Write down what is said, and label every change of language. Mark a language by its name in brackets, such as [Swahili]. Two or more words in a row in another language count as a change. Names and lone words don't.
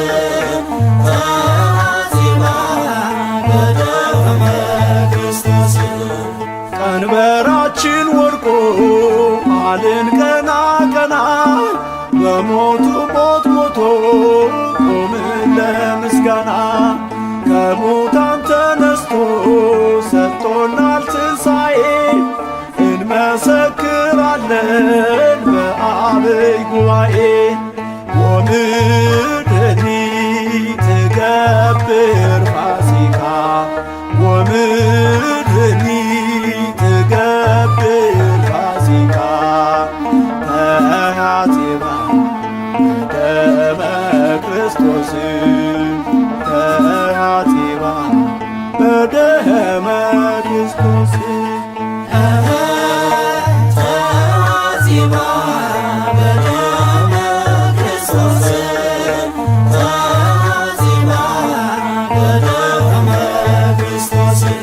[Geez] ተሐጺባ በደመ ክርስቶስ [Amharic] ቀንበራችን ወድቆ አልን ቀና ቀና በሞቱ ሞት ሞቶ ቆምን ለምስጋና ከሙታን ተነስቶ ሰጥቶናል ትንሣኤ እንመሰክራለን በአብይ ጉባኤ [Geez] ወምድሪ ትገብር ፋሲካ ወምድሪ ትገብር ፋሲካ ተሐጺባ በደመ ክርስቶስ ተሐጺባ በደመ ክርስቶስ ተሐጺባ በደመ ክርስቶስ ተሐጺባ በደመ ክርስቶስ